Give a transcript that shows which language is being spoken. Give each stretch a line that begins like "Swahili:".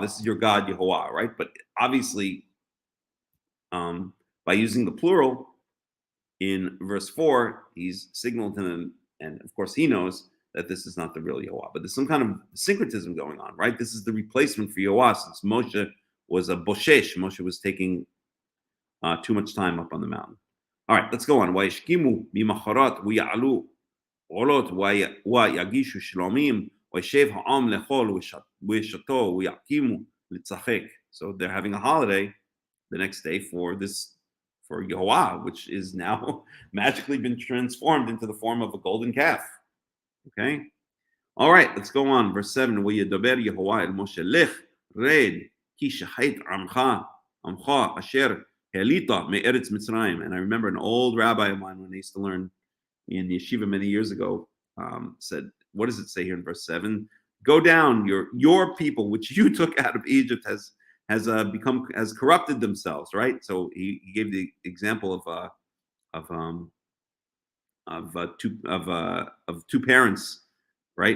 English: This is your God, Yehovah." Right? But obviously, by using the plural in verse 4, he's signaled to them, and of course he knows that this is not the real Yehovah. But there's some kind of syncretism going on, right? This is the replacement for Yehovah, since Moshe was a boshesh. Moshe was taking too much time up on the mountain. All right, let's go on.
Hebrew: וישכימו ממחרת ויעלו עולות ויגישו שלומים וישב העם לאכול וישתו ויקימו לצחק.
English: So they're having a holiday the next day for Yehovah, which is now magically been transformed into the form of a golden calf. Okay? All right, let's go on. Verse 7.
Hebrew: וידבר יהוה אל משה לך רד כי שחט עמך אשר העלית מארץ מצרים.
English: And I remember an old rabbi of mine when I used to learn in yeshiva many years ago said, what does it say here in verse 7? Go down, your people which you took out of Egypt has corrupted themselves, right? So he gave the example of two parents, right?